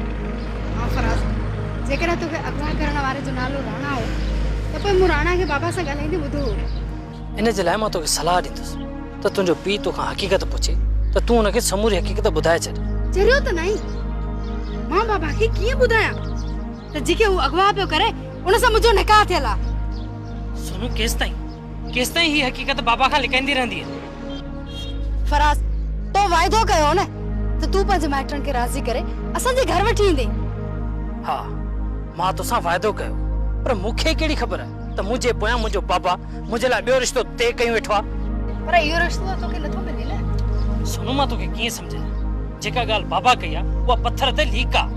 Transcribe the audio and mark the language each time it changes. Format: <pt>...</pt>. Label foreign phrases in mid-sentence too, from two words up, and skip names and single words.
<sd>हां फराज जेकर तोखे अगवा करण वारे जो नालो राणा हो त पोइ मूं राणा खे बाबा सां ॻाल्हाईंदे ॿुधो इन जे लाइ मां तोखे सलाह ॾींदुसि त तुंहिंजो पीउ तोखां हक़ीक़त पुछे त तूं हुनखे समूरी हक़ीक़त ॿुधाए छॾ</sd> <hi>ज़रूरत नहीं</hi> <sd>मां बाबा खे कीअं ॿुधायां त जेके हू अगवा पियो करे उन सां मुंहिंजो निकाह थियल आहे सुन सोनू केस ताईं ही हकीकत बाबा खां लिकाईंदी रहंदी है। फराज तो वाइदो कयो न त तू पंहिंजे माइटनि खे राज़ी करे असांजे घर वठी ईंदे। हाँ मां तोसां वाइदो कयो, पर मूंखे कहिड़ी ख़बर आहे त मुंहिंजे पोयां मुंहिंजो बाबा मुंहिंजे लाइ ॿियो रिश्तो तय कयूं वेठो आहे। पर इहो रिश्तो तोखे नथो मिले न। सोनू मां तोखे कीअं सम्झायां? जेका ॻाल्हि बाबा कई आहे उहा पत्थर ते लीक आहे।</sd>